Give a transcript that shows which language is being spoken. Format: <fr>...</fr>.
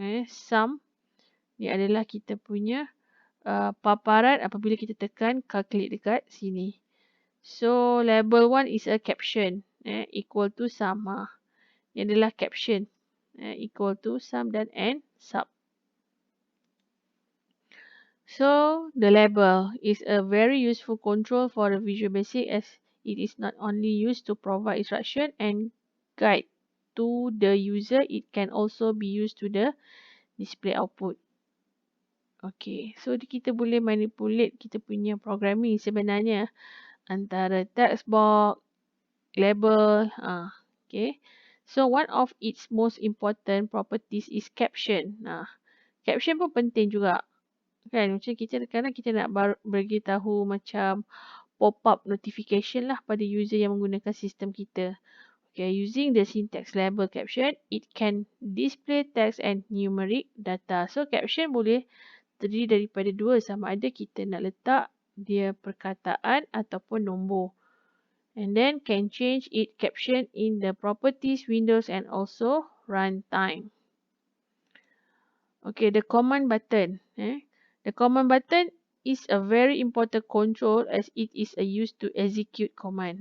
<ms>Sum ni adalah kita punya paparan apabila kita tekan calculate dekat sini.</ms> <en>So label 1 is a caption, equal to sum.</en> <ms>Ini adalah caption, equal to sum dan and sub.</ms> <en>So the label is a very useful control for the Visual Basic as it is not only used to provide instruction and guide to the user, it can also be used to the display output.</en> <ms>Okay, so kita boleh manipulate kita punya programming sebenarnya antara text box, label.</ms> <en>Okay, so one of its most important properties is caption.</en> <ms>Caption pun penting juga. Kan, macam kadang kita nak beritahu macam pop-up notification lah pada user yang menggunakan sistem kita.</ms> <en>Okay, using the syntax label caption, it can display text and numeric data.</en> <ms>So caption boleh terdiri daripada dua, sama ada kita nak letak dia perkataan ataupun nombor.</ms> <en>And then can change it caption in the properties windows and also runtime. Okay, the command button. The command button is a very important control as it is used to execute command.</en>